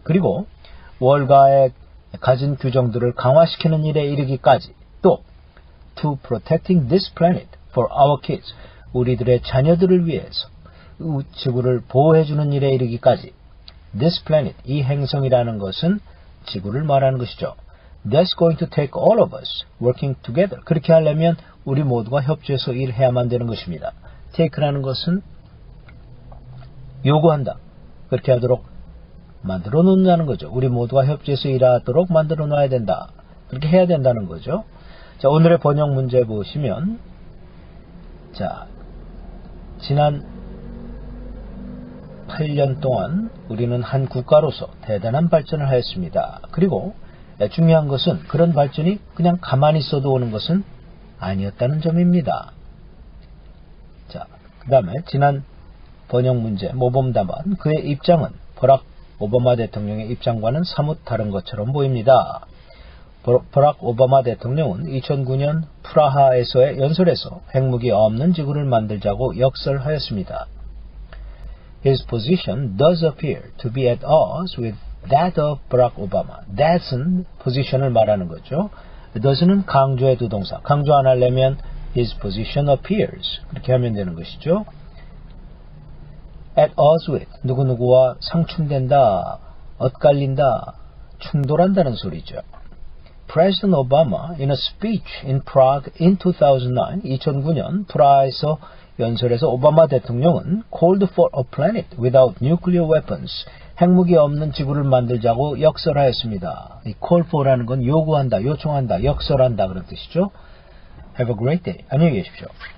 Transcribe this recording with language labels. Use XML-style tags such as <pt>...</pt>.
<ko>그리고 월가에 가진 규정들을 강화시키는 일에 이르기까지.</ko> <en>또 to protecting this planet for our kids.</en> <ko>우리들의 자녀들을 위해서 지구를 보호해주는 일에 이르기까지. This planet, 이 행성이라는 것은 지구를 말하는 것이죠.</ko> <en>That's going to take all of us working together.</en> <ko>그렇게 하려면 우리 모두가 협조해서 일해야만 되는 것입니다. take라는 것은 요구한다. 그렇게 하도록 만들어 놓는다는 거죠. 우리 모두가 협조해서 일하도록 만들어 놔야 된다. 그렇게 해야 된다는 거죠. 자, 오늘의 번역 문제 보시면, 자, 지난 8년 동안 우리는 한 국가로서 대단한 발전을 하였습니다. 그리고 중요한 것은 그런 발전이 그냥 가만히 있어도 오는 것은 아니었다는 점입니다. 자, 그 다음에 지난 번역 문제 모범 답안, 그의 입장은 버락 오바마 대통령의 입장과는 사뭇 다른 것처럼 보입니다. 버락 오바마 대통령은 2009년 프라하에서의 연설에서 핵무기 없는 지구를 만들자고 역설하였습니다.</ko> <en>His position does appear to be at odds with that of Barack Obama.</en> <ko>That은 position을 말하는 거죠. does는 강조의 두 동사. 강조 안 하려면</ko> <en>his position appears.</en> <ko>그렇게 하면 되는 것이죠. at odds with, 누구누구와 상충된다, 엇갈린다, 충돌한다는 소리죠.</ko> <en>President Obama, in a speech in Prague in 2009</en> <ko>프라하에서 연설에서 오바마 대통령은</ko> <en>called for a planet without nuclear weapons,</en> <ko>핵무기 없는 지구를 만들자고 역설하였습니다. 이 call for라는 건 요구한다, 요청한다, 역설한다 그런 뜻이죠.</ko> <en>Have a great day.</en> <ko>안녕히 계십시오.</ko>